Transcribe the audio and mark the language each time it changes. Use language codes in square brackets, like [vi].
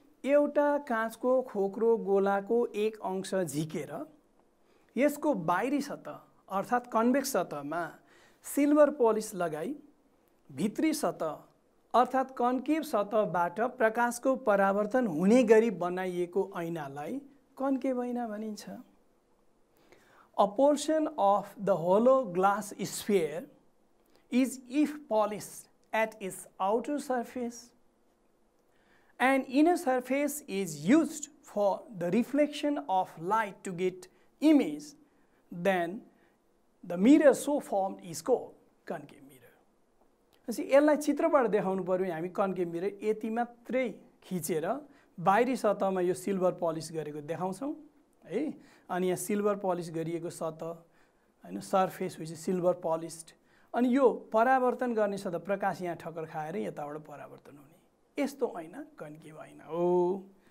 [ne] एउटा काँचको खोक्रो गोलाको एक अंश झिकेर यसको बाहिरी सतह अर्थात् कन्भेक्स सतहमा सिल्भर पलिस लगाई भित्री सतह अर्थात् कन्केभ सतहबाट प्रकाशको परावर्तन हुने गरी बनाइएको ऐनालाई कन्केभ ऐना भनिन्छ। [en] A portion of the hollow glass sphere is if polished at its outer surface and inner surface is used for the reflection of light to get image, then the mirror so formed is called concave mirror. [ne] यसलाई चित्रबाट देखाउनु पर्यो हामी concave mirror यति मात्रै खिचेर बाहिरी सतहमा यो सिल्भर पलिस गरेको देखाउँछौँ है। अनि यहाँ सिल्भर पलिस गरिएको सतह हैन, [en] surface which silver polished, [ne] अनि यो परावर्तन गर्ने सतह प्रकाश यहाँ ठक्कर खाएर यताबाट परावर्तन हुने, यस्तो ऐना कन्केभ ऐना हो।